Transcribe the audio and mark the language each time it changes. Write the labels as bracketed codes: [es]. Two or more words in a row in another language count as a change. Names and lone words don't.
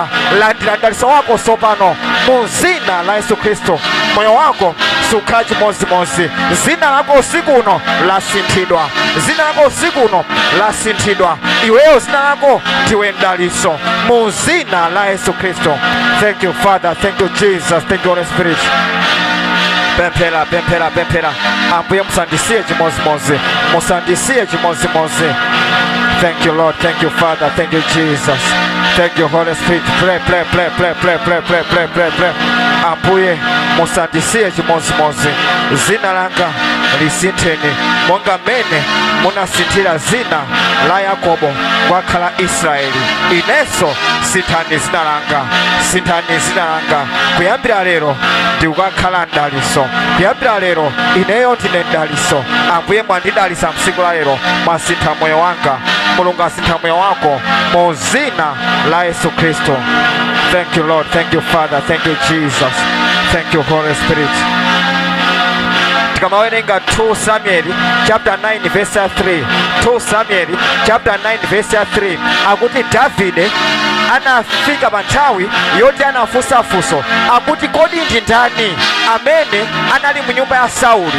[ny] Landira ndaliso wako sopano mu zina la Yesu Kristo. Moyo wako sukhala chimozimozi. Zina lako usiku uno lasinthidwa, zina lako usiku uno lasinthidwa. Iweyo zina lako ndiwe ndaliso mu zina la Yesu Kristo. [en] Thank you Father, thank you Jesus, thank you Holy Spirit. [ny] Pemphera, pemphera, pemphera. Ambuye musandisiye chimozimozi, musandisiye chimozimozi. [en] Thank you Lord, thank you Father, thank you Jesus, thank you Holy Spirit. Pray, pray, pray, pray, pray, pray, pray, pray, pray, pray. [ny] Ambuye musandisiye chimozimozi. Zina langa lisintheni monga mene munasinthira zina la Yakobo kwakhala Israeli. Inenso sinthani zina langa, sinthani zina langa. Kuyambira lero ndikukakhala ndaliso, kuyambira lero ineyo ndine ndaliso. Ambuye mwandidalisa msiku la lero, mwasintha moyo wanga. Mulungu asintha moyo wako mu zina la Yesu Kristo. Thank you Lord, thank you Father, thank you Jesus, thank you Holy Spirit. Tikamawerenga 2 Samuel [en] chapter 9 verse 3. 2 Samuel chapter 9 verse 3. [ny] Akuti Davide anafika panthawi yoti anafunsa funso, akuti kodi ndi ndani amene anali mu nyumba ya Sauli?